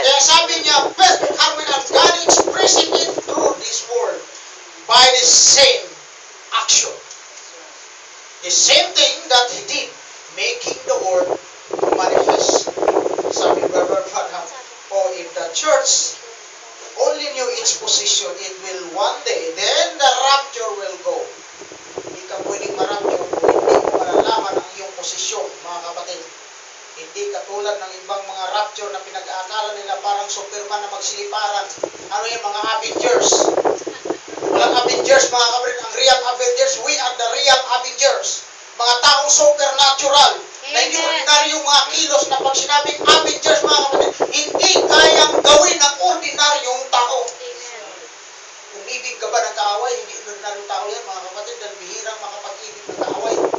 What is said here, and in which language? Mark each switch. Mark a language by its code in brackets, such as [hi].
[tl] Kaya sabi niya, [en] perfect harmony, and God expressing it through this word by the same action. The same thing that He did, making the word manifest. [tl] Sabi [en] Brother Branham, if the church only knew its position, it will one day, then the rapture will go. [tl] Hindi ka pwedeng marapture kung hindi mo malalaman ang iyong posisyon, mga kapatid. Hindi katulad ng ibang mga rapture na pinag-aakala nila parang Superman na magsiliparan. Ano yung mga Avengers? Walang Avengers, mga kapatid. Ang real Avengers, [en] we are the real Avengers. [tl] Mga taong supernatural. Na hindi ordinary yung mga kilos na pag sinabing Avengers, mga kapatid, hindi kayang gawin ng ordinaryong tao. Umibig ka ba ng kaaway? Hindi ordinaryong tao yan, mga kapatid, dahil bihirang makapag-ibig ng kaaway.